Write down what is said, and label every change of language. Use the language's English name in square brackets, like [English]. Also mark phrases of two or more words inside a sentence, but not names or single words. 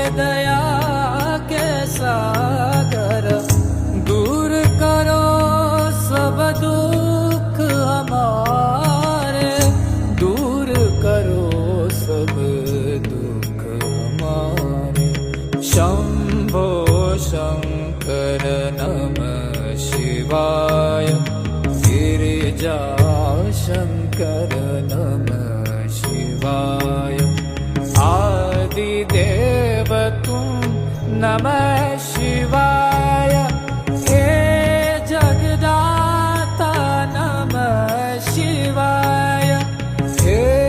[Hindi] दया के सागर दूर करो सब दुख हमारे दूर करो सब दुख हमारे शम्भो शङ्कर [Sanskrit] नमः शिवाय [Hindi] गिरिजाशङ्कर [Sanskrit] नमः शिवाय [Hindi] आदिदेव तुम [Sanskrit] नमः शिवाय [Hindi] हे जगदाता [Sanskrit] नमः शिवाय [Hindi] हे